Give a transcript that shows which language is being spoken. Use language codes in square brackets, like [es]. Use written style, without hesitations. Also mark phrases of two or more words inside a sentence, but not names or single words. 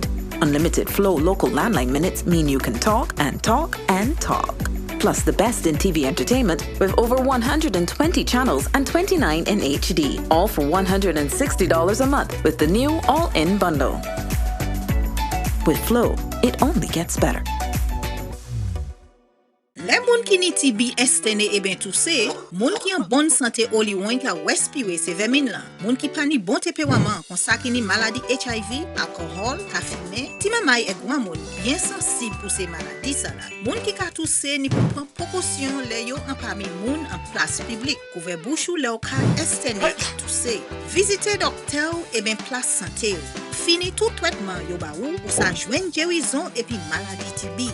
[en] Unlimited flow local landline minutes mean you can talk and talk and talk. Plus the best in TV entertainment with over 120 channels and 29 in HD, all for $160 a month with the new all-in bundle. With Flow, it only gets better. [gcf] Les moun ki ni TB estene e ben tousse, moun ki en bonne santé oli wen ka respire se vermin lan. Moun ki pa ni bon tempérament kon sa ki ni maladie HIV, alcool, ka fume, ti mamay e grand moun, bien sensible pour ces maladies ça là. Moun ki ka tousse ni pou prendre précaution le yo en parmi moun en place publique. Couvre bouche ou le ka estene et tousse. Visitez docteur et ben place santé. Fini tout traitement yo ba ou sa joine guérison et puis maladie TB.